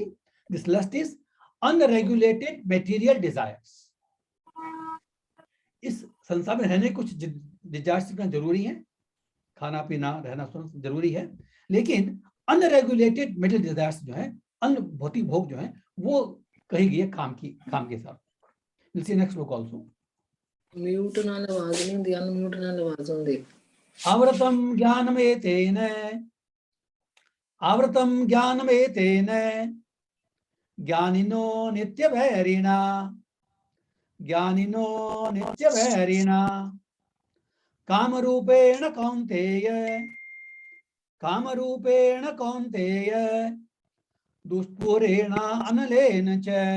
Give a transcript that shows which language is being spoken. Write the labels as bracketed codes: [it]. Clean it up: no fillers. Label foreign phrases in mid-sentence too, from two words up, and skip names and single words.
[en] This lust is unregulated material desires. [hi] इस संसार में रहने कुछ डिजायर्स जरूरी है, खाना पीना रहना सोना जरूरी है, लेकिन [en] unregulated material desires [hi] जो है, अन्य भौतिक भोग जो है, वो कही गई है काम के साथ। [en] We'll see next book also. [pa] म्यूट ਨਾਲ ਆਵਾਜ਼ ਨਹੀਂ ਹੁੰਦੀ, ਅਨਮਿਊਟ ਨਾਲ ਆਵਾਜ਼ ਹੁੰਦੀ। [sa] आवृतम ज्ञानमेतेन, आवृतम ज्ञानमेतेन ज्ञानिनो नित्यवैरिणा, ज्ञानिनो नित्यवैरिणा कामरूपेण कौन्तेय, कामरूपेण कौन्तेय दुष्पूरेण अनलेन च,